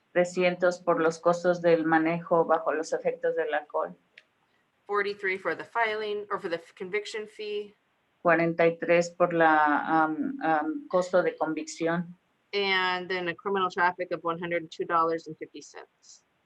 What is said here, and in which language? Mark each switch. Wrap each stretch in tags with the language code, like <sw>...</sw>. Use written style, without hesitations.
<es>300 por los costos del manejo bajo los efectos del alcohol.</es> <en>$43 for the filing or for the conviction fee.</en> <es>43 por la costo de convicción.</es> <en>And then a criminal traffic of $102.50.</en>